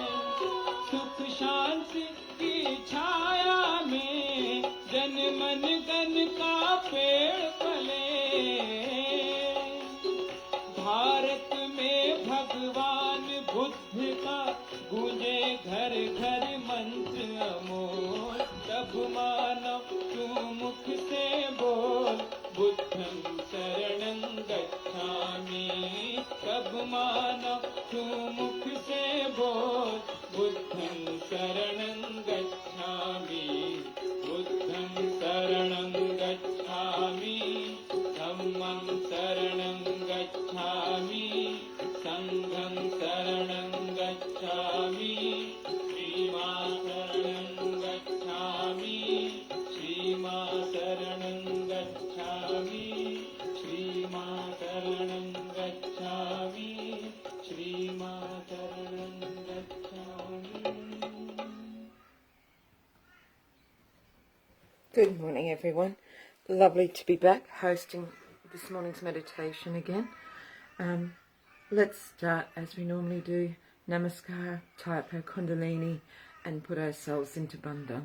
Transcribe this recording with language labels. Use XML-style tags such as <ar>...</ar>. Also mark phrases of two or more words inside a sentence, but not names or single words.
<hi>सुख शांति की छाया में जन मन गन का पेड़ पले। भारत में भगवान बुद्ध का गूंजे घर घर मंत्र अमोल। तब मानव तू मुख से बोल,</hi> <pi>बुद्धं शरणं गच्छामि।</pi> <hi>तब मानव तू मुख से बोल,</hi> <pi>बुद्धं शरणं गच्छामि। बुद्धं शरणं गच्छामि, धम्मं शरणं गच्छामि, संघं शरणं गच्छामि। श्रीमा शरणं गच्छामि, श्रीमा शरणं गच्छामि, श्रीमा शरणं गच्छामि, श्रीमा शरणं गच्छामि।</pi> <en>Good morning, everyone. Lovely to be back hosting this morning's meditation again. Let's start as we normally do. Namaskar, tie up our Kundalini and put ourselves into Bandhan.</en>